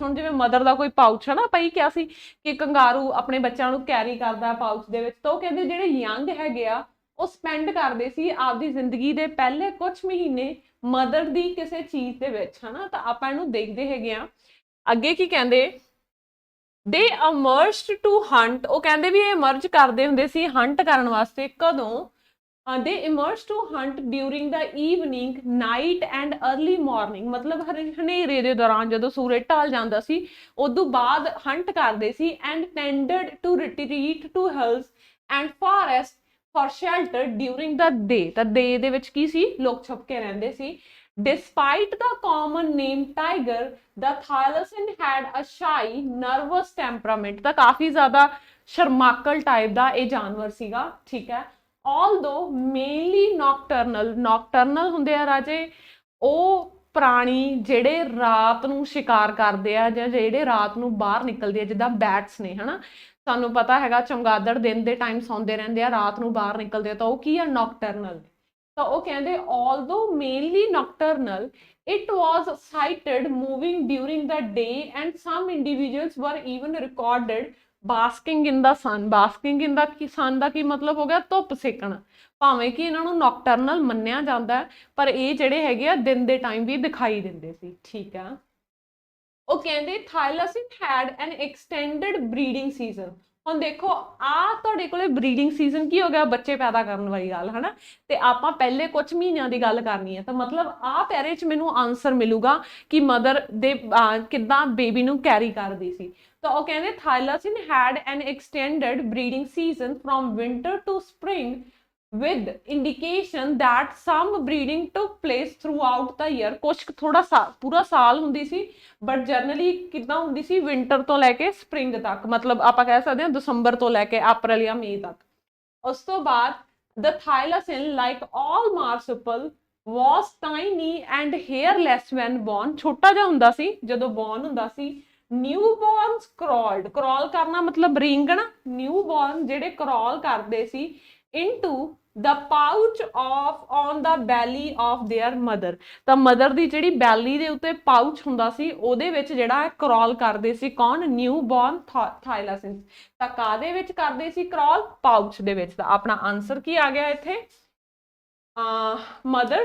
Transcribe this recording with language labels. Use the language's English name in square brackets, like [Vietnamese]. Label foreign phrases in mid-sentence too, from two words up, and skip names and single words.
[Punjabi] ਹੁਣ ਜਿਵੇਂ ਮਦਰ ਦਾ ਕੋਈ ਪਾਊਚ ਹੈ ਨਾ, ਆਪਾਂ ਹੀ ਕਿਹਾ ਸੀ ਕਿ ਕੰਗਾਰੂ ਆਪਣੇ ਬੱਚਿਆਂ ਨੂੰ ਕੈਰੀ ਕਰਦਾ ਪਾਊਚ ਦੇ ਵਿੱਚ, ਤਾਂ ਉਹ ਕਹਿੰਦੇ ਜਿਹੜੇ ਯੰਗ ਹੈਗੇ ਆ ਉਹ ਸਪੈਂਡ ਕਰਦੇ ਸੀ ਆਪਦੀ ਜ਼ਿੰਦਗੀ ਦੇ ਪਹਿਲੇ ਕੁਝ ਮਹੀਨੇ ਮਦਰ ਦੀ ਕਿਸੇ ਚੀਜ਼ ਦੇ ਵਿੱਚ ਹਨਾ। ਤਾਂ ਆਪਾਂ ਇਹਨੂੰ ਦੇਖਦੇ ਹੈਗੇ ਆ ਅੱਗੇ ਕੀ ਕਹਿੰਦੇ, ਦੇ [English] emerged to hunt। [Punjabi] ਉਹ ਕਹਿੰਦੇ ਵੀ ਇਹ emerge ਕਰਦੇ ਹੁੰਦੇ ਸੀ ਹੰਟ ਕਰਨ ਵਾਸਤੇ, ਕਦੋਂ, [English] they emerged to hunt during the evening, night and early morning। [Punjabi] ਮਤਲਬ ਹਨੇਰੇ ਦੇ ਦੌਰਾਨ ਜਦੋਂ ਸੂਰਜ ਢਲ ਜਾਂਦਾ ਸੀ ਉਦੋਂ ਬਾਅਦ ਹੰਟ ਕਰਦੇ ਸੀ [English] and tended to retreat to hills and forest for shelter during the day। [Punjabi] ਤਾਂ day ਦੇ ਵਿੱਚ ਕੀ ਸੀ, ਲੋਕ ਛੁਪ ਕੇ ਰਹਿੰਦੇ ਸੀ। [English] Despite the common name tiger, the thylacine had a shy, nervous temperament। [Punjabi] ਤਾਂ ਕਾਫੀ ਜ਼ਿਆਦਾ ਸ਼ਰਮਾਕਲ ਟਾਈਪ ਦਾ ਇਹ ਜਾਨਵਰ ਸੀਗਾ, ਠੀਕ ਹੈ। [English] although mainly nocturnal [Punjabi] ਹੁੰਦੇ ਆ ਰਾਜੇ ਉਹ ਪ੍ਰਾਣੀ ਜਿਹੜੇ ਰਾਤ ਨੂੰ ਸ਼ਿਕਾਰ ਕਰਦੇ ਆ ਜਾਂ ਜਿਹੜੇ ਰਾਤ ਨੂੰ ਬਾਹਰ ਨਿਕਲਦੇ ਆ, ਜਿੱਦਾਂ ਬੈਟਸ ਨੇ ਹਨਾ। ਸਾਨੂੰ ਪਤਾ ਹੈਗਾ ਚਮਗਾਦੜ ਦਿਨ ਦੇ ਟਾਈਮ ਸੌਂਦੇ ਰਹਿੰਦੇ ਆ, ਰਾਤ ਨੂੰ ਬਾਹਰ ਨਿਕਲਦੇ ਆ, ਤਾਂ ਉਹ ਕੀ ਆ, ਨੌਕਟਰਨਲ। ਤਾਂ ਉਹ ਕਹਿੰਦੇ [English] although mainly nocturnal, it was sighted moving during the day and some individuals were even recorded basking in the sun। basking in the sun [Punjabi] ਦਾ ਕੀ ਮਤਲਬ ਹੋ ਗਿਆ, ਧੁੱਪ ਸੇਕਣਾ। ਭਾਵੇਂ ਕਿ ਇਹਨਾਂ ਨੂੰ ਨੌਕਟਰਨਲ ਮੰਨਿਆ ਜਾਂਦਾ ਪਰ ਇਹ ਜਿਹੜੇ ਹੈਗੇ ਆ ਦਿਨ ਦੇ ਟਾਈਮ ਵੀ ਦਿਖਾਈ ਦਿੰਦੇ ਸੀ, ਠੀਕ ਆ। ਉਹ ਕਹਿੰਦੇ [English] ਥਾਈਲਾਸਿਨ had an extended breeding season। [Punjabi] ਹੁਣ ਦੇਖੋ ਆ ਤੁਹਾਡੇ ਕੋਲੇ [English] breeding season [Punjabi] ਕੀ ਹੋ ਗਿਆ, ਬੱਚੇ ਪੈਦਾ ਕਰਨ ਵਾਲੀ ਗੱਲ ਹਨਾ। ਤੇ ਆਪਾਂ ਪਹਿਲੇ ਕੁਝ ਮਹੀਨਿਆਂ ਦੀ ਗੱਲ ਕਰਨੀ ਹੈ, ਤਾਂ ਮਤਲਬ ਆ ਪੈਰੇ 'ਚ ਮੈਨੂੰ ਆਨਸਰ ਮਿਲੂਗਾ ਕਿ ਮਦਰ ਦੇ ਕਿੱਦਾਂ ਬੇਬੀ ਨੂੰ ਕੈਰੀ ਕਰਦੀ ਸੀ। ਤਾਂ ਉਹ ਕਹਿੰਦੇ [English] ਥਾਈਲਾਸਿਨ had an extended breeding season from winter to spring with indication that some breeding took place throughout the year। [Punjabi] ਕੁਛ ਥੋੜਾ ਪੂਰਾ ਸਾਲ ਹੁੰਦੀ ਸੀ [English] but generally [Punjabi] ਕਿੱਦਾਂ ਹੁੰਦੀ ਸੀ, ਵਿੰਟਰ ਤੋਂ ਲੈ ਕੇ ਸਪ੍ਰਿੰਗ ਤੱਕ, ਮਤਲਬ ਆਪਾਂ ਕਹਿ ਸਕਦੇ ਹਾਂ ਦਸੰਬਰ ਤੋਂ ਲੈ ਕੇ ਅਪ੍ਰੈਲ ਜਾਂ ਮਈ ਤੱਕ। ਉਸ ਤੋਂ ਬਾਅਦ [English] the thylacine like all marsupial was tiny and hairless when born। [Punjabi] ਛੋਟਾ ਜਿਹਾ ਹੁੰਦਾ ਸੀ ਜਦੋਂ ਬੌਰਨ ਹੁੰਦਾ ਸੀ। [English] newborns crawled, [Punjabi] ਕ੍ਰੋਲ ਕਰਨਾ ਮਤਲਬ ਰੀਂਗਣਾ, ਨਿਊਬੋਰਨ ਜਿਹੜੇ ਕ੍ਰੋਲ ਕਰਦੇ ਸੀ [English] into the pouch of on the belly of their mother। [Punjabi] ਤਾਂ ਮਦਰ ਦੀ ਜਿਹੜੀ ਬੈਲੀ ਦੇ ਉੱਤੇ ਪਾਊਚ ਹੁੰਦਾ ਸੀ ਉਹਦੇ ਵਿੱਚ ਜਿਹੜਾ ਕ੍ਰੋਲ ਕਰਦੇ ਸੀ ਕੌਣ, ਨਿਊਬੋਰਨ ਥਾਈਲਾਸਿਨ। ਤਾਂ ਕਾਦੇ ਵਿੱਚ ਕਰਦੇ ਸੀ ਕ੍ਰੋਲ, ਪਾਊਚ ਦੇ ਵਿੱਚ। ਤਾਂ ਆਪਣਾ ਆਨਸਰ ਕੀ ਆ ਗਿਆ ਇੱਥੇ, [English] mother's pouch.